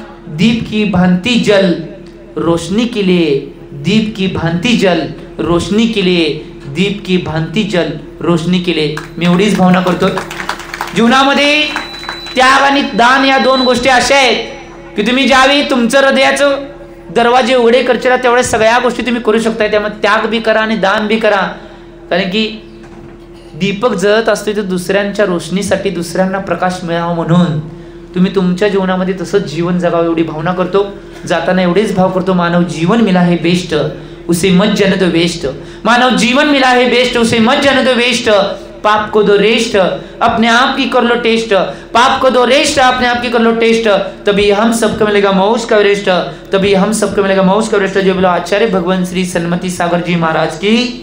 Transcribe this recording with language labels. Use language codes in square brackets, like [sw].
[hi] दीप की भांति जल रोशनी के लिए, दीप की भांति जल रोशनी के लिए, दीप की भांति जल रोशनी के लिए. [mr] मी एवढीच भावना करतो. जीवनामध्ये त्याग आणि दान या 2 गोष्टी अशा आहेत की तुम्ही ज्यावेळी तुमचं हृदयाचं दरवाजे उघडे करशील तेवढ्या सगळ्या गोष्टी तुम्ही करू शकता. त्यामुळे त्याग बी करा आणि दान बी करा. कारण की दीपक जळत असतो तर दुसऱ्यांच्या रोशनीसाठी, दुसऱ्यांना प्रकाश मिळावा म्हणून तुम्ही तुमच्या जीवनामध्ये तसंच जीवन जगावं एवढी भावना करतो. जाताना एवढेच भाव करतो, [hi] मानव जीवन मिला है बेस्ट उसे मत जन तो वेस्ट, मानव जीवन मिला है बेस्ट उसे मत जन तो वेस्ट. पाप को दो रेस्ट, अपने आप की कर लो टेस्ट, पाप को दो रेस्ट, अपने आप की कर लो टेस्ट, तभी हम सबको मिलेगा मौज का रेस्ट, तभी हम सबको मिलेगा मौज का रेस्ट। [mr] जो बोलो [hi] आचार्य भगवान श्री सन्मति सागर जी महाराज की